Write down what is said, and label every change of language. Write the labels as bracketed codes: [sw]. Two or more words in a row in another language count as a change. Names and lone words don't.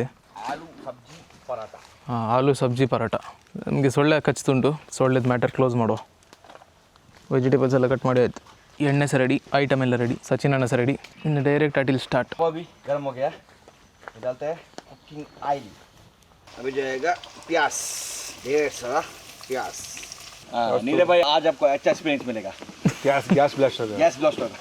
[kn] ಆಲೂ ಸಬ್ಜಿ ಪರಾಟ. ಹಾಂ, ಆಲೂ ಸಬ್ಜಿ ಪರಾಟ. ನಮಗೆ ಸೊಳ್ಳೆ ಕಚ್ತುಂಟು. ಸೊಳ್ಳೆದ [en] matter close [kn] ಮಾಡುವ. ವೆಜಿಟೇಬಲ್ಸ್ ಎಲ್ಲ ಕಟ್ ಮಾಡಿ ಆಯಿತು. ಎಣ್ಣೆ ಸಹ ರೆಡಿ, ಐಟಮ್ ಎಲ್ಲ ರೆಡಿ, ಸಚಿನಣ್ಣ ಸಹ ರೆಡಿ. ಇನ್ನು ಡೈರೆಕ್ಟ್ ಅಟಿಲ್ ಸ್ಟಾರ್ಟ್. [hi] वो भी गर्म हो गया, डालते हैं [en] cooking oil. [hi] अभी जाएगा प्याज, 150 प्याज. नीले भाई आज आपको अच्छा एक्सपीरियंस मिलेगा. [en] gas blast [kn] ಅದ. [en] gas blast [hi] होगा.